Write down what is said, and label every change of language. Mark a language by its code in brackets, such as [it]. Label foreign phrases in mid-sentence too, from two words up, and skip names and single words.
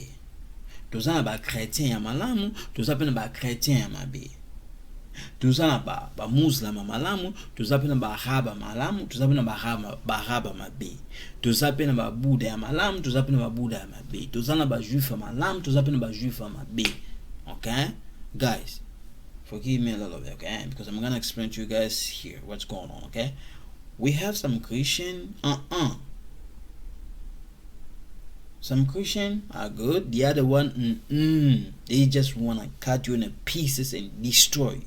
[ln] Tozana ba chrétien ya malamu, tozapena ba chrétien ya mabe. Tozana ba musulman ya malamu, tozapena ba araba malamu, tozapena ba araba mabe. Tozapena ba buddha ya malamu, tozapena ba buddha ya mabe. Tozana ba juif ya malamu, tozapena ba juif ya mabe. [en] Okay? Guys, forgive me a little bit, okay? Because I'm going to explain to you guys here what's going on, okay? We have some Christian, some Christian are good. The other one, they just want to cut you into pieces and destroy you.